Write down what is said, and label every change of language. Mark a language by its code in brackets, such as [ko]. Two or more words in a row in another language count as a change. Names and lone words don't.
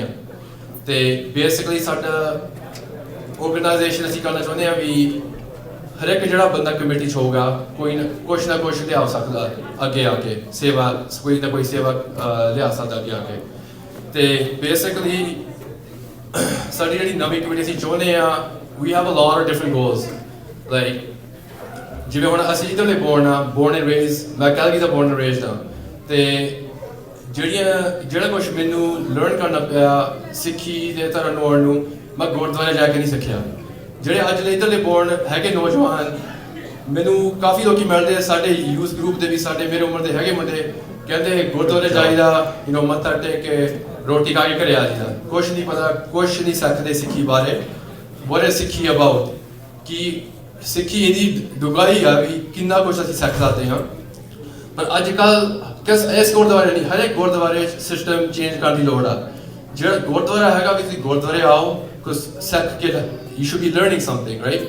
[pa] ਤੇ ਬੇਸਿਕਲੀ ਸਾਡਾ ਆਰਗੇਨਾਈਜੇਸ਼ਨ ਅਸੀਂ ਕਰਨਾ ਚਾਹੁੰਦੇ ਆ ਵੀ ਹਰ ਇੱਕ ਜਿਹੜਾ ਬੰਦਾ ਕਮੇਟੀ 'ਚ ਹੋਊਗਾ ਕੋਈ ਨਾ ਕੁਛ ਲਿਆ ਸਕਦਾ ਅੱਗੇ ਆ ਕੇ ਸੇਵਾ ਕੋਈ ਨਾ ਕੋਈ ਸੇਵਾ ਲਿਆ ਸਕਦਾ ਅੱਗੇ ਆ ਕੇ ਤੇ ਬੇਸਿਕਲੀ ਸਾਡੀ ਜਿਹੜੀ ਨਵੀਂ ਕਮੇਟੀ ਅਸੀਂ ਚਾਹੁੰਦੇ ਆ [en] we have a lot of different goals like [pa] ਜਿਵੇਂ ਹੁਣ ਅਸੀਂ ਇੱਧਰਲੇ [en] born and raised [pa] ਮੈਂ ਕੈਲਗਰੀ ਦਾ [en] born and raised [pa] ਹਾਂ ਤੇ ਜਿਹੜਾ ਕੁਛ ਮੈਨੂੰ ਲਰਨ ਕਰਨਾ ਪਿਆ ਸਿੱਖੀ ਦੇ ਤਰ੍ਹਾਂ ਨੌਣ ਨੂੰ ਮੈਂ ਗੁਰਦੁਆਰੇ ਜਾ ਕੇ ਨਹੀਂ ਸਿੱਖਿਆ ਜਿਹੜੇ ਅੱਜ ਦੇ ਇੱਧਰਲੇ born ਹੈਗੇ ਨੌਜਵਾਨ ਮੈਨੂੰ ਕਾਫੀ ਲੋਕੀ ਮਿਲਦੇ ਸਾਡੇ ਯੂਥ ਗਰੁੱਪ ਦੇ ਵੀ ਸਾਡੇ ਮੇਰੇ ਉਮਰ ਦੇ ਹੈਗੇ ਮੁੰਡੇ ਕਹਿੰਦੇ ਗੁਰਦੁਆਰੇ ਜਾਈਦਾ ਮੱਥਾ ਟੇਕ ਕੇ ਰੋਟੀ ਖਾ ਕੇ ਘਰੇ ਆ ਜਾਈਦਾ ਕੁਛ ਨਹੀਂ ਪਤਾ ਕੁਛ ਨਹੀਂ ਸਿੱਖਦੇ ਸਿੱਖੀ ਬਾਰੇ [en] what is [pa] ਸਿੱਖੀ ਅਬਾਊਟ ਕਿ ਸਿੱਖੀ ਇਹਦੀ ਡੁਗਾਈ ਆ ਵੀ ਕਿੰਨਾ ਕੁਛ ਅਸੀਂ ਸਿੱਖ ਸਕਦੇ ਹਾਂ ਪਰ ਅੱਜ ਕੱਲ੍ਹ ਇਸ ਗੁਰਦੁਆਰੇ ਨਹੀਂ ਹਰ ਇੱਕ ਗੁਰਦੁਆਰੇ [en] system change [pa] ਕਰਨ ਦੀ ਲੋੜ ਆ ਜਿਹੜਾ ਗੁਰਦੁਆਰਾ ਹੈਗਾ ਵੀ ਤੁਸੀਂ ਗੁਰਦੁਆਰੇ ਆਓ ਕੁਛ ਸਿੱਖ ਕੇ [en] you should be learning something right